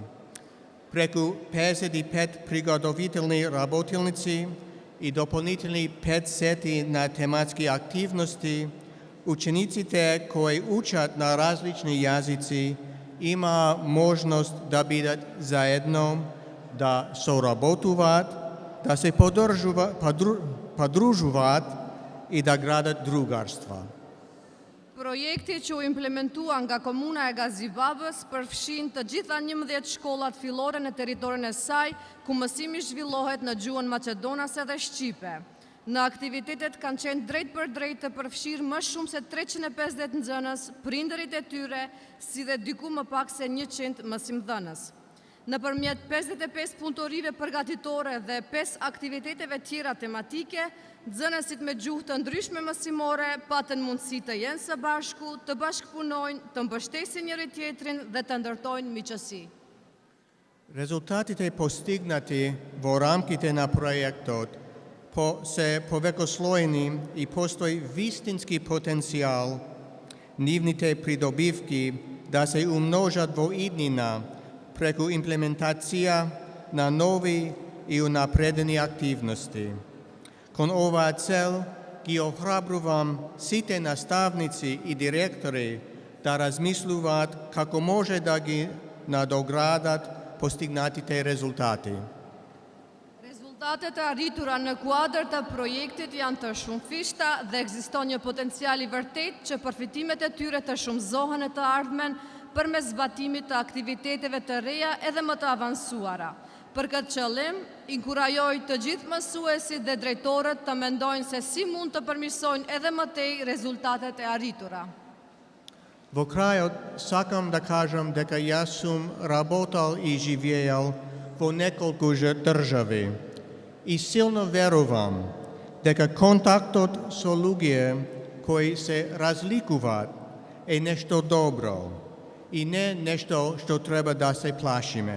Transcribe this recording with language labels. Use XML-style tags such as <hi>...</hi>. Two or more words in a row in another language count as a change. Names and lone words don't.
<mk>Преку 55 приготовителни работилници и дополнителни 5 сети на тематски активности, учениците кои учат на различни јазици има можност да бидат заедно, да соработуваат, да се подружуваат и да градат другарства.</mk> <sq>Projekti që u implementua nga Komuna e Gazibabës përfshin të gjitha 11 shkollat fillore në territorin e saj, ku mësimi zhvillohet në gjuhën maqedonase dhe shqipe. Në aktivitetet kanë qenë drejt për drejt të përfshirë më shumë se 350 nxënës, prindërit e tyre, si dhe diku më pak se 100 mësimdhënës. Nëpërmjet 55 punëtorive përgatitore dhe 5 aktiviteteve tjera tematike, nxënësit me gjuhë të ndryshme mësimore patën mundësi të jenë së bashku, të bashkëpunojnë, të mbështesin njëri tjetrin dhe të ndërtojnë miqësi.</sq> <mk>Резултатите постигнати во рамките на проектот се повекослоени и постои вистински потенцијал нивните придобивки да се умножат во иднина преку имплементација на нови и унапредени активности. Кон оваа цел ги охрабрувам сите наставници и директори да размислуваат како може да ги надоградат постигнатите резултати.</mk> <sq>Rezultatet e arritura në kuadër të projektit janë të shumëfishta dhe ekziston një potencial i vërtet që përfitimet e tyre të shumëzohen e të ardhmen përmes zbatimit të aktiviteteve të reja edhe më të avancuara. Për këtë qëllim, inkurajoj të gjithë mësuesit dhe drejtorët të mendojnë se si mund të përmirësojnë edhe më tej rezultatet e arritura.</sq> <mk>Во крајот, сакам да кажам дека јас сум работал и живеел во неколку држави и силно верувам дека контактот со луѓе кои се разликуваат е нешто добро и не нешто што треба да се плашиме.</mk>